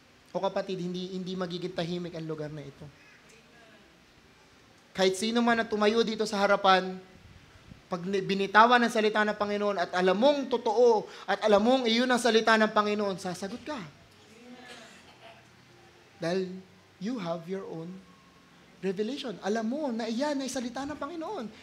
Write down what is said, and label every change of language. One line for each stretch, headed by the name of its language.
Filipino: O kapatid, hindi magiging tahimik ang lugar na ito. Kahit sino man na tumayo dito sa harapan, Pag binitawan ng salita ng Panginoon at alam mong totoo at alam mong iyon ang salita ng Panginoon, sasagot ka. Dahil
English: you have your own revelation.
Filipino: Alam mo na iyan ay salita ng Panginoon.